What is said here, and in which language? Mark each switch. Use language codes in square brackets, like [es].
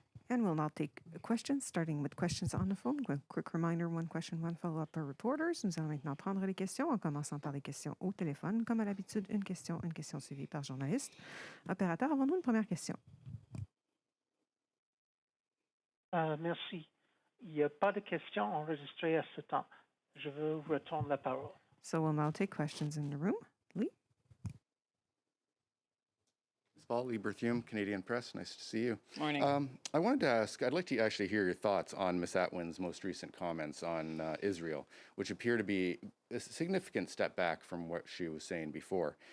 [en] And we'll now take questions, starting with questions on the phone. A quick reminder, 1 question, 1 follow-up per reporters. [fr] Nous allons maintenant prendre les questions en commençant par les questions au téléphone. Comme à l'habitude, une question suivie par journaliste. Opérateur, avons-nous une première question? Merci. Il n'y a pas de questions enregistrées à ce temps. Je vous retourne la parole. [en] So we'll now take questions in the room. Lee? Paul, Lee Berthium, Canadian Press. Nice to see you. Morning. I wanted to ask, I'd like to actually hear your thoughts on Ms. Atwin's most recent comments on Israel, which appear to be a significant step back from what she was saying before.